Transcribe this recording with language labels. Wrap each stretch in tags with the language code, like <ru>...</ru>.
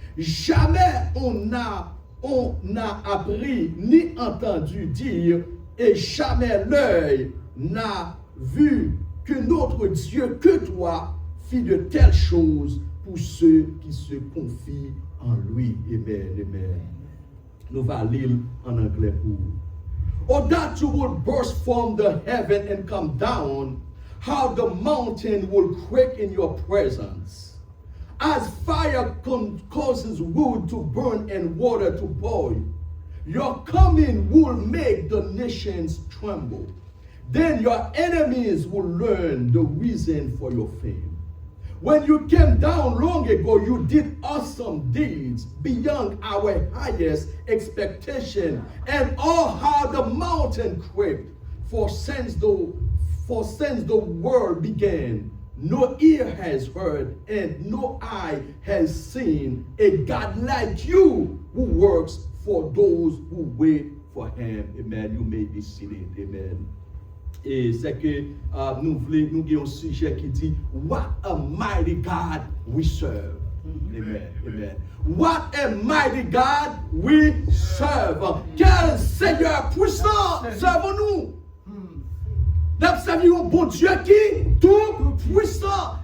<fr>Jamais on n'a appris ni entendu dire, et jamais l'œil n'a vu que notre Dieu, que toi, fit de telles choses pour ceux qui se confient en lui. Amen, amen. Nous allons lire en anglais pour vous.</fr> <en>Oh, that you will burst from the heaven and come down, how the mountain will quake in your presence. As fire causes wood to burn and water to boil, your coming will make the nations tremble. Then your enemies will learn the reason for your fame. When you came down long ago, you did awesome deeds beyond our highest expectation, and all how the mountain quaked. For since the world began, no ear has heard and no eye has seen a God like you who works for those who wait for him. Amen. You may be seated. Amen.</en> <fr>Et c'est que nous avons un sujet qui dit</fr> <en>What a mighty God we serve.</en> <fr>Amen. Amen.</fr> <en>What a mighty God we serve.</en> <fr>Quel Seigneur puissant servons-nous. Nous servons un bon Dieu qui est tout puissant.</fr>